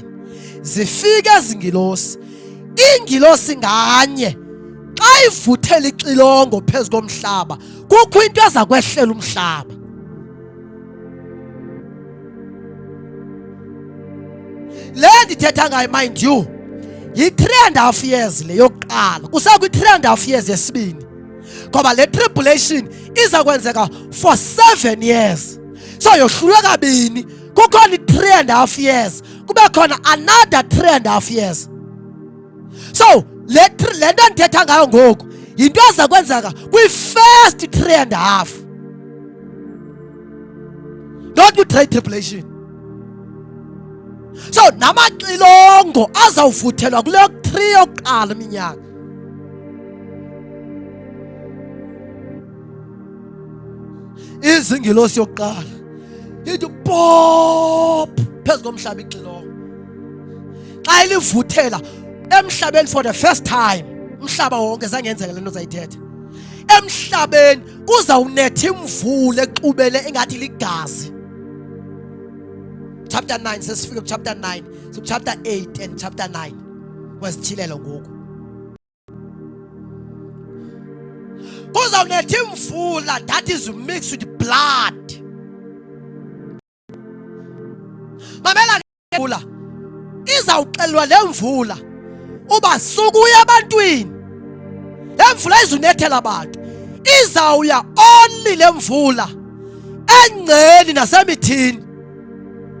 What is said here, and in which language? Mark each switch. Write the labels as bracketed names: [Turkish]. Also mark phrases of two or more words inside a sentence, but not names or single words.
[Xhosa] Zifika ezingilosi, ingilosi nganye xa ivuthela ixilongo phezu komhlaba kukho into eza kwehlela umhlaba. Le ndithetha ngayo [English] mind you [Xhosa] yi-3.5 years le yokuqala. Kusekwi-3.5 years yesibini ngoba le tribulation iza kwenzeka [English] for 7 years. [Xhosa] So yohlulwe kabini. Kukhona i-3.5 years kube khona [English] another 3.5 years. [Xhosa] So le nto ndithetha ngayo ngoku yinto eza kwenzeka kwi-first 3.5, not kwi- [English] great tribulation. [Xhosa] So namaxilongo azawuvuthelwa kule 3 yokuqala iminyaka. Izingilosi yokuqala ithi pop phezu komhlaba ixilongo. Xa ilivuthela emhlabeni [English] for the first time, [Xhosa] umhlaba wonke zangenzeka le nto zayithetha. Emhlabeni kuzawunetha imvula exubele engathi ligazi. [English] Chapter 9 sesifika chapter 9 so chapter 8 and chapter 9 [Xhosa] kwesithilelo ngoku. Kuzawunetha imvula [English] that is mixed with blood. [Xhosa] Mamela imvula izawuxelwa le mvula uba sukuya ebantwini. Le mvula izunethela abantu. Izawuya only le mvula engceni nasemithini.